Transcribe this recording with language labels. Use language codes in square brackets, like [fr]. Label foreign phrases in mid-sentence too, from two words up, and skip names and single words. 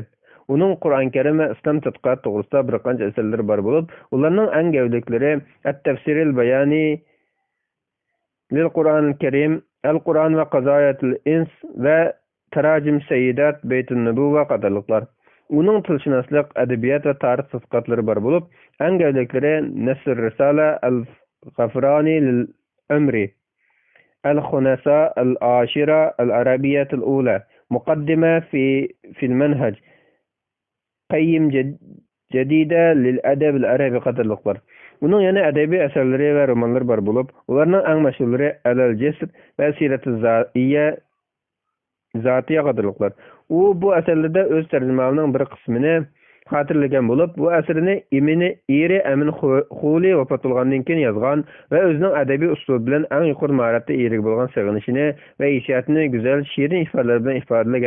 [uz] Uning Qur'on Karim va islom tadqiqot to'g'risida bir qancha asarlari bor bo'lib, ularning eng gavdaliklari At-Tafsiril Bayani lil Qur'onil Karim, Al-Qur'on va Qazoyatul Ins va Tarajim Sayyidat Baytun Nubuva qatorliqlar. Uning tilshunoslik, adabiyot va tarix tadqiqotlari bor bo'lib, eng gavdaliklari Nasr Risala Al-Ghafrani lil Umri, Al-Khunasa Al-Ashira Al-Arabiyyat Al-Ula, Muqaddima fi al-Manhaj, Qayyim Jadida lil Adab al-Arabi qatorliqlar. Uning yana adabiy asarlari va romanlari bor bo'lib, ularning eng mashhurlari Al-Jasr va Siratu Zatiya qatorliqlar. U bu asarlarda o'z tarjimasining bir qismini xotirlagan bo'lib, bu asarni eri Amin Xuli vafot bo'lgandan keyin yozgan va o'zining adabiy uslubi bilan eng yuqori mahoratga ega bo'lgan sig'inishini va hissiyotini go'zal shirin ifodalar bilan ifodalagan.